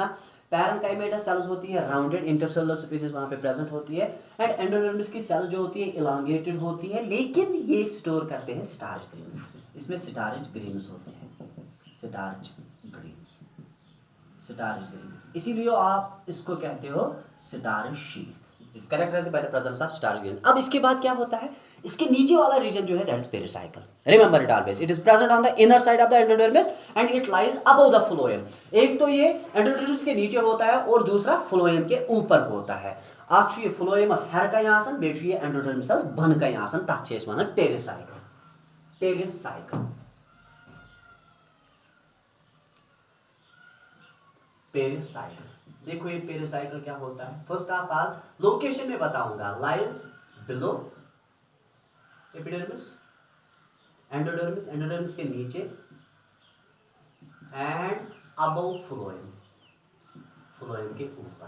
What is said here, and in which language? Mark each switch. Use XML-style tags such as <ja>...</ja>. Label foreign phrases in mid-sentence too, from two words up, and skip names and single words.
<en>parenchymatous cells</en> <hi>होती है</hi> <en>rounded intercellular spaces</en> <hi>वहां पे प्रेजेंट होती है,</hi> <en>and endodermis</en> <hi>की सेल जो होती है इलांगेटेड होती है, लेकिन ये स्टोर करते हैं</hi> <en>starch grains.</en> <hi>इसमें</hi> <en>starch grains</en> <hi>होते हैं,</hi> <en>starch grains, starch grains,</en> <hi>इसीलिए आप इसको कहते हो</hi> <en>starch sheath. It's characterized by the presence of starch grain.</en> <hi>अब इसके बाद क्या होता है, इसके नीचे वाला रीजन जो है</hi> <en>that is pericycle. Remember it always, it is present on the inner side of the endodermis and it lies above the phloem.</en> <hi>एक तो ये एंडोडर्मिस के नीचे होता है और दूसरा फ्लोएम के ऊपर होता है।</hi> <ks>आज ये फ्लोएमस हर का आसन, बेशु ये एंडोडर्मिस बन का आसन, तथ छे वनान पेरिसाइकल, पेरिसाइकल, पेरिसाइकल।</ks> <hi>देखो ये पेरिसाइकल क्या होता है।</hi> <en>first of all location</en> <hi>में बताऊंगा,</hi> <en>lies below epidermis, endodermis, endodermis</en> <hi>के नीचे,</hi> <en>and above phloem, phloem</en> <hi>के ऊपर।</hi>